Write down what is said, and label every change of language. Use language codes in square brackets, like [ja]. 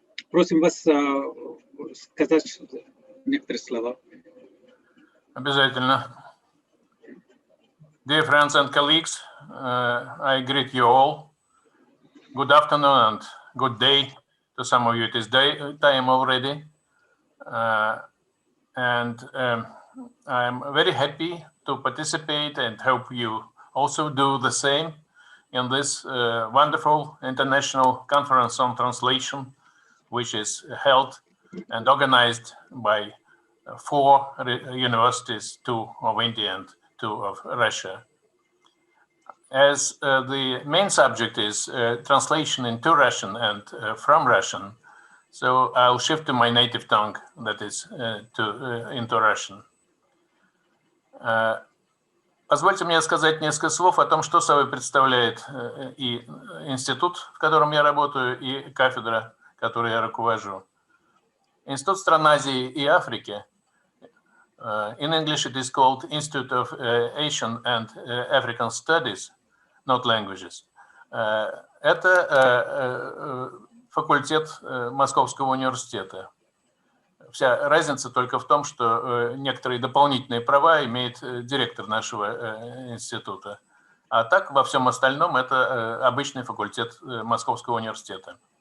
[ru] Просим вас сказать некоторые слова. Обязательно. [en] Dear friends and colleagues, I greet you all. Good afternoon and good day. To some of you it is time already. And I'm very happy to participate and hope you also do the same in this wonderful international conference on translation, which is held and organized by 4 universities, 2 of India and 2 of Russia. As the main subject is translation into Russian and from Russian, so I'll shift to my native tongue, that is into Russian. [ru] Позвольте мне сказать несколько слов о том, что собой представляет и институт, в котором я работаю, и кафедра, которой я руковожу. Институт стран Азии и Африки, [en] in English it is called Institute of Asian and African Studies, not languages. [ru] Это факультет Московского университета. Вся разница только в том, что некоторые дополнительные права имеет директор нашего института. А так, во всем остальном, это обычный факультет Московского университета.